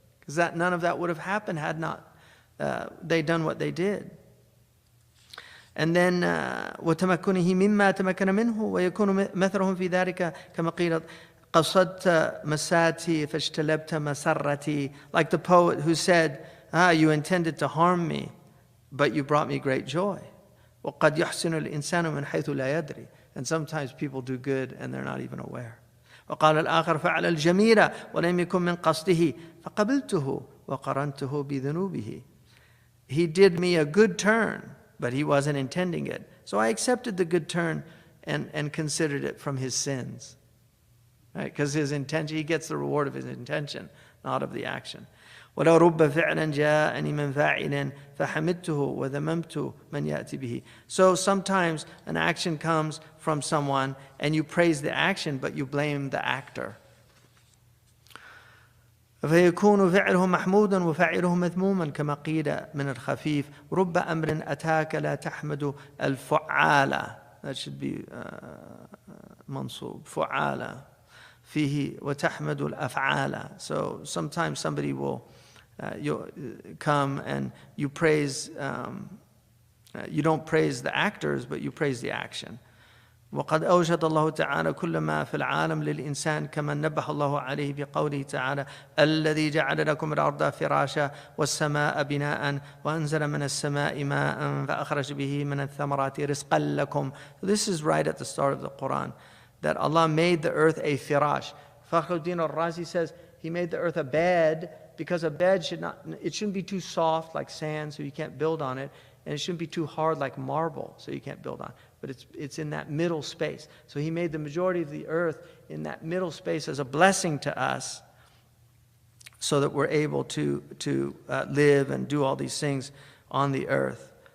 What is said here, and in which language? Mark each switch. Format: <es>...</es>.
<en>Because none of that would have happened had not they done what they did. And then</en> <ar>وَتَمَكُّنِهِ مِمَّا تَمَكَّنَ مِنْهُ وَيَكُونُ مَثَرَهُم فِي ذَلِكَ كَمَا قِيلَ قَصَدْتَ مَسَاتِي فَاجْتَلَبْتَ مَسَرَّتِي.</ar> <en>Like the poet who said, you intended to harm me, but you brought me great joy.</en> <ar>وَقَدْ يُحْسِنُ الْإِنسَانُ مِنْ حَيْثُ لَا يَدْرِي.</ar> <en>And sometimes people do good and they're not even aware.</en> <ar>وقال الآخر فعل الجميل ولم يكن من قصده فقبلته وقرنته بذنوبه.</ar> <en>He did me a good turn, but he wasn't intending it. So I accepted the good turn and considered it from his sins. Right? Because his intention, he gets the reward of his intention, not of the action.</en> <ar>ولو رب فعلا جاءني من فاعل فحمدته وذممت من يأتي به.</ar> <en>So sometimes an action comes from someone and you praise the action but you blame the actor.</en> <ar>فيكون فعله محمودا وفاعله مذموما كما قيل من الخفيف رب أمر أتاك لا تحمد الفعالة.</ar> <en>That should be</en> <ar>منصوب فعالة فيه وتحمد الأفعال.</ar> <en>So sometimes somebody will you come and you praise, you don't praise the actors, but you praise the action.</en> <ar>وقد أوجد الله تعالى كل ما في العالم للإنسان كما نبه الله عليه بقوله تعالى الذي جعل لكم الأرض فراشا والسماء بناء وأنزل من السماء ماء فأخرج به من الثمرات رزقا لكم.</ar> <en>This is right at the start of the Qur'an, that Allah made the earth a firash. Fakhruddin al-Razi says He made the earth a bed because a bed shouldn't be too soft like sand so you can't build on it, and it shouldn't be too hard like marble so you can't build on it. But it's in that middle space. So He made the majority of the earth in that middle space as a blessing to us so that we're able to live and do all these things on the earth.</en>